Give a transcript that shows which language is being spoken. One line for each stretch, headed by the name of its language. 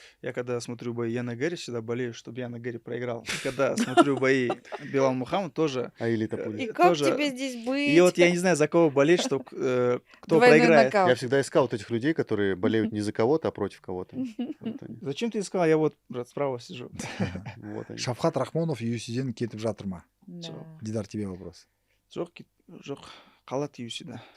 Russian: Я когда смотрю бои Яна Гэри, всегда болею, чтобы Яна Гэри проиграл. И когда смотрю бои Билал Мухаммад, тоже... А или Топули. И как тоже- тебе здесь быть? И вот я не знаю, за кого болеть, что кто Двойной проиграет. нокаут. Я всегда искал вот этих людей, которые болеют не за кого-то, а против кого-то. Вот они. Зачем ты искал? Я вот, брат, справа сижу. Вот они.
Kazakh: Шафхат Рахмонов UFC'ден кетіп жатыр ма?
Russian: Да. Дидар, тебе вопрос.
Kazakh: Жоқ, қалады UFC'да.